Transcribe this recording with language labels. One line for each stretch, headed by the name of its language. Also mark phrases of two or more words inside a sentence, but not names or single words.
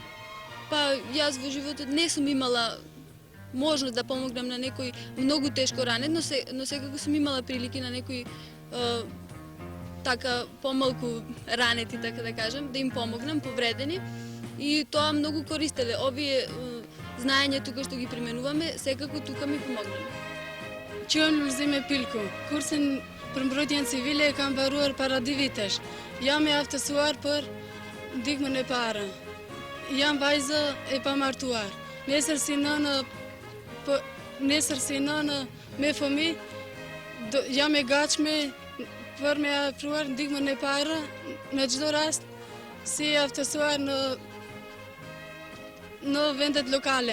Macedonian: Па јас во животот не сум имала можност да помогнам на некој многу тешко ранет, но секако сум имала прилики на некои така помалку ранети, така да кажам, да им помогнам, повредени. И тоа многу користеле. Овие знаење тука што ги применуваме, секако тука ми помогнале.
Albanian: Qënë Lulzime Pilku, kursin për mbrojtjen civile e kam mbaruar para 2 vitesh. Jam e aftësuar për ndihmën e parë. Jam vajzë e pamartuar. Nesër si nënë me fëmijë, jam e gatshme për me afruar ndihmën e parë në çdo rast, si e aftësuar në vendet lokale.